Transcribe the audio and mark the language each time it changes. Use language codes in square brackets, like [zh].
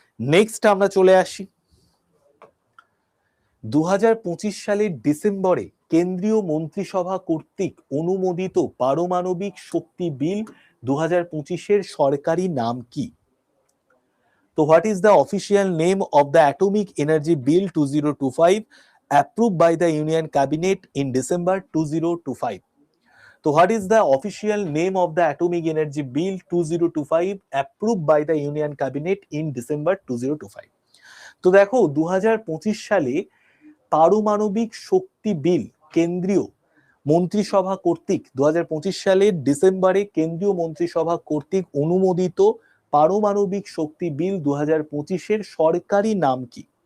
[bn] Next আমরা চলে আসি 2025 সালের ডিসেম্বরে কেন্দ্রীয় মন্ত্রিসভা কর্তৃক অনুমোদিত পারমাণবিক শক্তি বিল 2025-এর সরকারি নাম কি? [en] তো what is the official name of the Atomic Energy Bill 2025 approved by the Union Cabinet in December 2025? So what is the official name of the Atomic Energy Bill 2025 approved by the Union Cabinet in December 2025? [bn] তো দেখো 2025 সালে পারমাণবিক শক্তি বিল কেন্দ্রীয় মন্ত্রিসভা কর্তৃক 2025 সালের ডিসেম্বরে কেন্দ্রীয় মন্ত্রিসভা কর্তৃক অনুমোদিত পারমাণবিক শক্তি বিল 2025-এর সরকারি নাম কি?